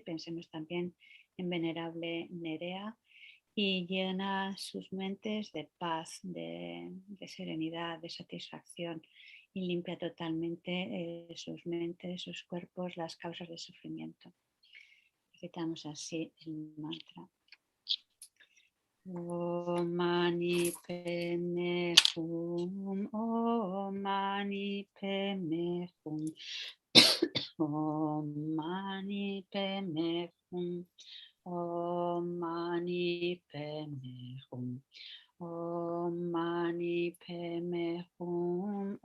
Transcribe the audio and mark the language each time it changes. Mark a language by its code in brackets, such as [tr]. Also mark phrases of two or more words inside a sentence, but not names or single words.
[es] Pensemos también en venerable Nerea y llena sus mentes de paz, de serenidad, de satisfacción y limpia totalmente sus mentes, sus cuerpos, las causas de sufrimiento. Recitamos así el mantra. [sa] ॐ मणि पद्मे हूँ, ॐ मणि पद्मे हूँ, ॐ मणि पद्मे हूँ, ॐ मणि पद्मे हूँ, ॐ मणि पद्मे हूँ.